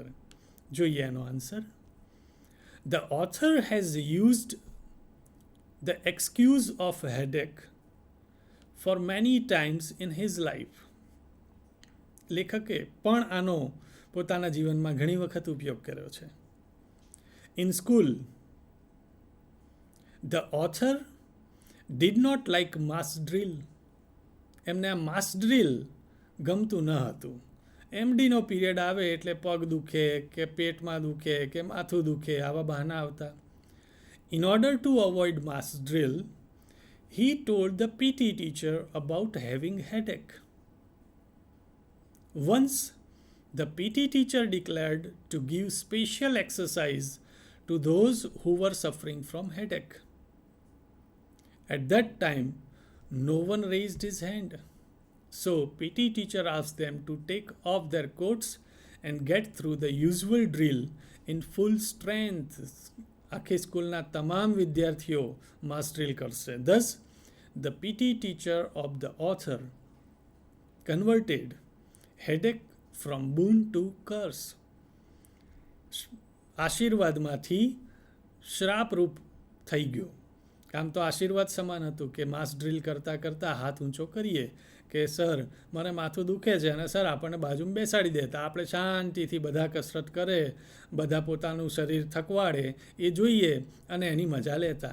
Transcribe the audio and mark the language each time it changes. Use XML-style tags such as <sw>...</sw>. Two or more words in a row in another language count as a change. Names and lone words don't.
<gu>જોઈએ એનો આન્સર.</gu> <en>The author has used the excuse of headache for many times in his life.</en> <gu>લેખકે પણ આનો પોતાના જીવનમાં ઘણી વખત ઉપયોગ કર્યો છે.</gu> <en>In school, the author did not like mass drill.</en> <gu>એમને આ</gu> <en>mass drill</en> <gu>ગમતું ન હતું. એમડીનો પીરિયડ આવે એટલે પગ દુખે કે પેટમાં દુખે કે માથું દુખે, આવા બહાના આવતા.</gu> <en>In order to avoid mass drill, he told the PT teacher about having headache. Once, the PT teacher declared to give special exercise to those who were suffering from headache. At that time, no one raised his hand. So, PT teacher asked them to take off their coats and get through the usual drill in full strength.</en> <gu>આખી સ્કૂલના તમામ વિદ્યાર્થીઓ</gu> <en>mass drill</en> <gu>કરશે.</gu> <en>Thus, the PT teacher of the author converted headache from boon to curse.</en> <gu>આશીર્વાદમાંથી શ્રાપરૂપ થઈ ગયો. આમ તો આશીર્વાદ સમાન હતું કે</gu> <en>mass drill</en> <gu>કરતાં કરતાં હાથ ઊંચો કરીએ કે સર મને માથું દુખે છે અને સર આપણને બાજુમાં બેસાડી દેતા, આપણે શાંતિથી બધા કસરત કરે, બધા પોતાનું શરીર થકવાડે એ જોઈએ અને એની મજા લેતા.</gu>